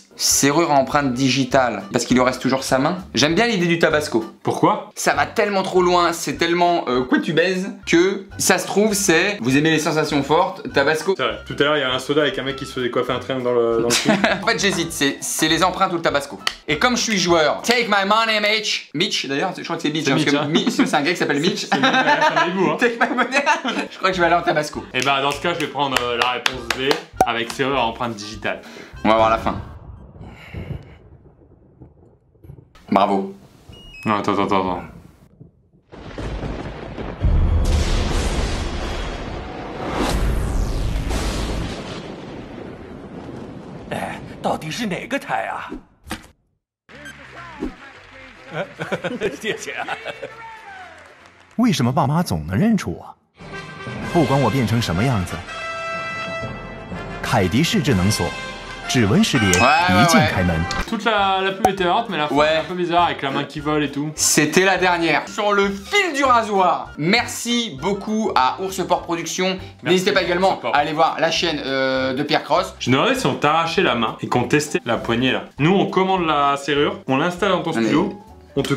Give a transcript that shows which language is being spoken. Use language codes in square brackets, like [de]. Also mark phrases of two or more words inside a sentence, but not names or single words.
[fr] Serrure à empreinte digitale, parce qu'il lui reste toujours sa main. J'aime bien l'idée du tabasco. Pourquoi? Ça va tellement trop loin, c'est tellement quoi tu baises, que ça se trouve c'est, vous aimez les sensations fortes, tabasco. C'est vrai. Tout à l'heure il y a un soda avec un mec qui se faisait coiffer un triangle dans le cul. En fait j'hésite, c'est les empreintes ou le tabasco. Et comme je suis joueur, [en] take my money Mitch. [fr] Mitch d'ailleurs, je crois que c'est Mitch, parce que Mitch, c'est un gars qui s'appelle Mitch. C'est hein. [en] Take my money. [fr] Je crois que je vais aller en tabasco. Et bah dans ce cas je vais prendre la réponse D avec serrure à empreinte digitale. On va voir la fin. Bravo. Non, attends. [zh] 哎，到底是哪个台啊？谢谢。为什么爸妈总能认出我？不管我变成什么样子，凯迪式智能锁。指纹识别，一键开门。 [fr] Toute la pub était marrante, mais la fin est un peu bizarre avec la main qui vole et tout. C'était la dernière. Sur le fil du rasoir. Merci beaucoup à Oursport Productions. N'hésitez pas également à aller voir la chaîne de Pierre Cross. Je me demandais si on t'arrachait la main et qu'on testait la poignée là. Nous, on commande la serrure, on l'installe dans ton studio, on te...